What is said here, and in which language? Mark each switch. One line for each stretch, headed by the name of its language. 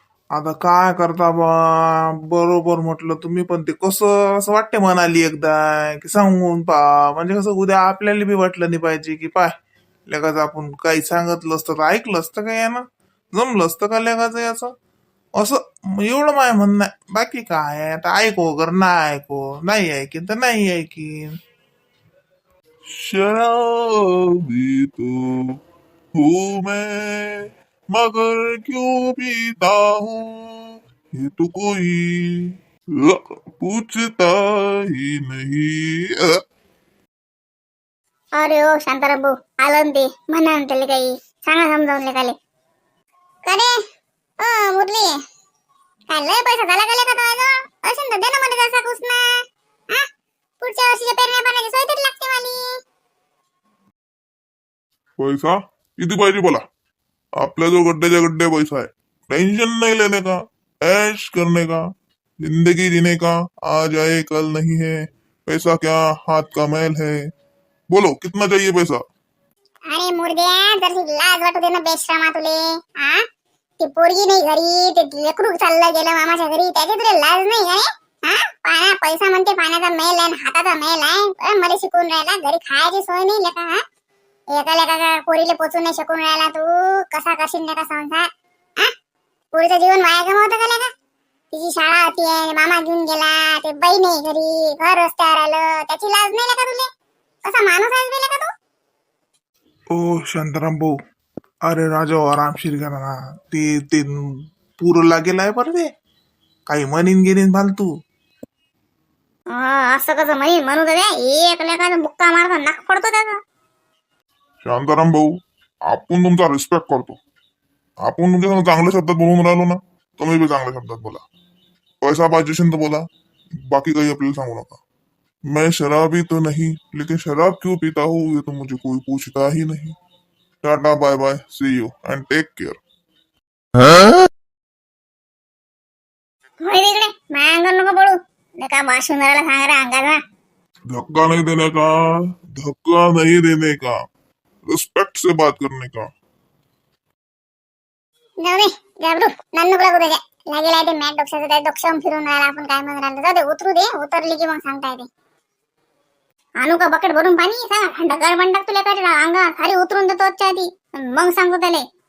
Marathi: आता काय करता बा, बरोबर म्हटलं तुम्ही, पण ते कसं असं वाटते म्हणाली एकदा की सांगून पा, म्हणजे कसं उद्या आपल्याला बी वाटलं नाही पाहिजे की पाय लेखाचं आपण काही सांगितलं असतं तर ऐकलं असतं का यानं, जमलं असतं का लेखाचं याचं असं. एवढं माय म्हणणं आहे, बाकी काय आहे आता. ऐको वगैरे नाही ऐको, नाही ऐकीन तर नाही ऐकीन.
Hindi: शराबी तो हूँ मैं, मगर क्यों पीता हूँ ये तो कोई पूछता ही नहीं.
Marathi: अरे ओ शांताराम भाऊ आलं ना ते, म्हणा ना त्याला काही सांगा समजावून लेखाले. करे मुरली काय लय पैसा झाला का लेखा तो असेल तर दे ना मला जसा कुसना. पुढच्या वर्षीच्या पेरण्या पाण्याची सोय तरी लागते मला. पैसा किती पाहिजे बोला.
Hindi: आपल्या जो गड्ड्याच्या गड्डे पैसा है, टेंशन नहीं लेने का, ऐश करने का, जिंदगी जीने का, आज आए कल नहीं है, पैसा क्या हाथ का मैल है. बोलो कितना चाहिए पैसा.
Marathi: अरे मुर्द्या जर लाज वाटू दे ना बेशरामा तुले. ती पोरगी नाही घरी, ते लेकरू चाललं गेलं मामाच्या घरी, त्याची तुला लाज नाही का रे? पाण्या पैसा म्हणते, पाण्याचा मेल आहे हाताचा मेल आहे. मला शिकून राहिला घरी खायची सोय नाही लेका. एका पोरीले पोचून नाही शकून राहिला तू. कसा करशील लेका संसार. पोरीचं जीवन वाया गमावतं का लेका. तिची शाळा होती, मामा घेऊन गेला, ते बाई नाही घरी, घर रस्त्यावर आलं, त्याची लाज नाही लेका तुले. कसा माणूस आहेस बे लेका तू. ओ शांताराम भाऊ, अरे राजा आरामशीर करा ना. ते पुरं लागेल आहे बरं ते, काही म्हणीन गेलीन फालतू. असं कसं म्हणू दे. एक लेखाचा बुक्का मारता नाक पडतो त्याचा. शांताराम भाऊ, आपण तुमचा रिस्पेक्ट करतो. आपण तुमच्या चांगल्या शब्दात बोलून राहिलो ना, तुम्ही बी चांगल्या शब्दात बोला. पैसा पाहिजे असेल तर बोला, बाकी काही आपल्याला सांगू नका.
Hindi: मैं शराबी तो नहीं, लेकिन शराब क्यों पीता हूँ ये तो मुझे कोई पूछता ही नहीं.
English: Tata bye bye, see you and take care.
Marathi: तिकडे माझ्या अंगावर नको पडू. लेका वाशुंदराला सांग रे अंगाचा.
Hindi: धक्का नहीं देने का, धक्का नहीं देने का, रिस्पेक्ट से बात करने का.
Marathi: जाऊ दे जाबरू, नन्नू लागू दे. लागेल आहे ते मॅट डोक्याचं, त्या डोक्यावरून फिरून राहिला आपण काय म्हणून राहिलो. जाऊ दे उतरू दे, उतरली की मग सांगता येते. आणू का बकेट भरून पाणी, सांग ढगाळ पण टाक तुला काय अंगावर खाली उतरून देतो आधी, मग सांगतो त्याला.